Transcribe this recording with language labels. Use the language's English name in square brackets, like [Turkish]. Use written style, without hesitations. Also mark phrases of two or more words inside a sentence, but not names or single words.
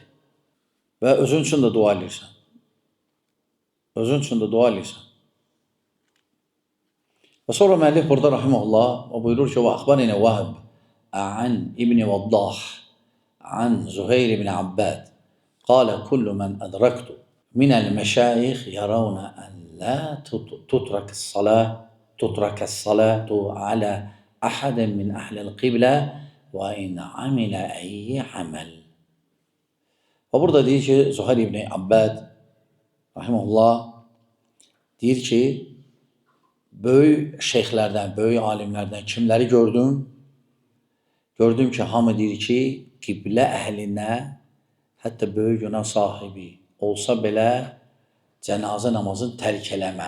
[Azerbaijani] Və özün üçün də dua edirsən. Özün üçün də dua edirsən. Və sonra müəllif burada rahimehullah buyurur ki, [Arabic] و أخبرنا وهب عن ابن وضاح عن زهير بن عباد قال كل من أدركت من المشايخ يرون أن لا تترك الصلاة على أحد من أهل القبلة وإن عمل أي عمل. [Azerbaijani] Və burada deyir ki, Zuhayr ibn Abbad rahimehullah deyir ki, böyük şeyxlərdən, böyük alimlərdən kimləri gördüm? Gördüm ki, hamı deyir ki, qiblə əhlinə, hətta böyük günah sahibi olsa belə cənazə namazını tərk eləmə.